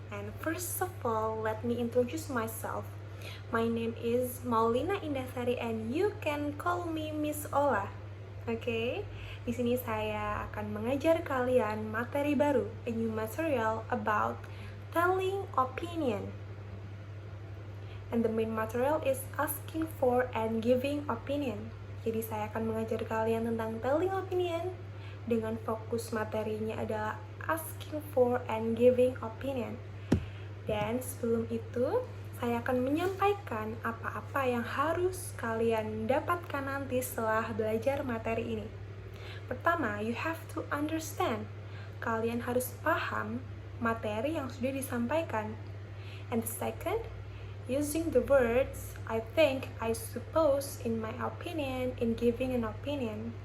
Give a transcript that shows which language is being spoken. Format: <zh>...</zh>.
<en>And first of all, let me introduce myself. My name is Maulina Indasari and you can call me Miss Ola.</en> <id>Oke, di sini saya akan mengajar kalian materi baru,</id> <en>a new material about telling opinion. And the main material is asking for and giving opinion.</en> <id>Jadi saya akan mengajar kalian tentang telling opinion dengan fokus materinya adalah</id> <en>asking for and giving opinion.</en> <id>Dan sebelum itu, saya akan menyampaikan apa-apa yang harus kalian dapatkan nanti setelah belajar materi ini. Pertama,</id> <en>you have to understand.</en> <id>Kalian harus paham materi yang sudah disampaikan.</id> <en>And the second, using the words I think, I suppose, in my opinion, in giving an opinion.</en>